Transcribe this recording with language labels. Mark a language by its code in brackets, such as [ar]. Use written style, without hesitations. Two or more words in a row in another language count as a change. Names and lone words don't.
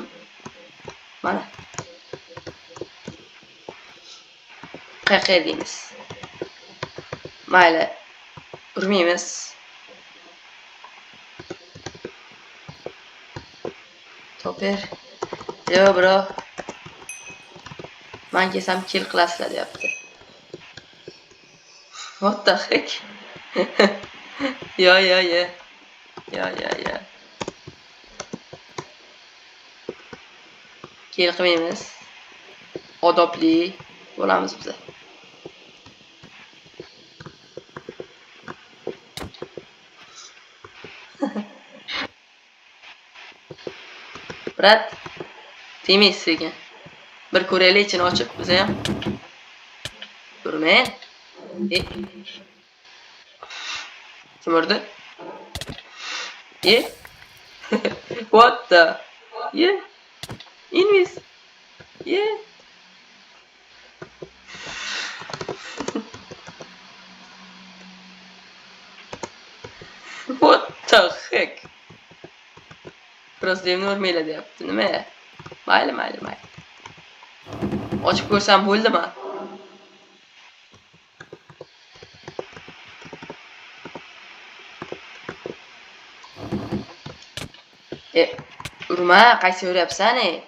[uz] Mana. Qayerga deymiz? Mayli. Urmaymiz. Toper. [en] Yo bro. [uz] Men kelsam kill qilasizlar deyapti. [en] What the heck? Yo. [uz] Kill qilmaymiz. Odobli bo'lamiz biz. Brat, temiz ekan. Bir ko'raylik ichini ochib biz ham. Ko'rmang. Kim urdi? [en] What the? Invis. What the heck? [uz] Biraz devni urmayla deyapti. Nima? Mayli. Ochib ko'rsam bo'ldimi? Urma, qaysi uryapsan?